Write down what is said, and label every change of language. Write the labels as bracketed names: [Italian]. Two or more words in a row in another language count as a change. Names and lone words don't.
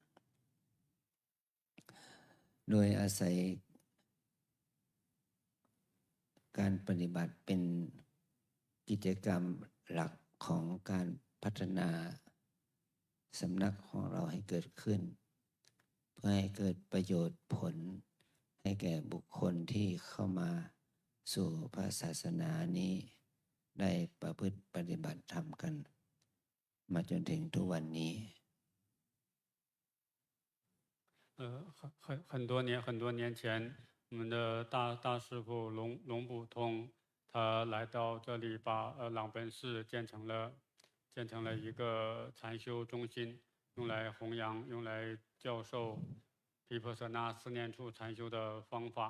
[Thai] โดยอาศัยการปฏิบัติเป็นกิจกรรมหลักของการพัฒนาสำนักของเราให้เกิดขึ้นเพื่อให้เกิดประโยชน์ผลให้แก่บุคคลที่เข้ามาสู่พระศาสนานี้ได้ประพฤติปฏิบัติธรรมกันมาจนถึงทุกวันนี้ [Chinese] 很多年前，我们的大师父龙普通，他来到这里，把朗本寺建成了一个禅修中心，用来弘扬，用来教授毗婆舍那4念处禅修的方法。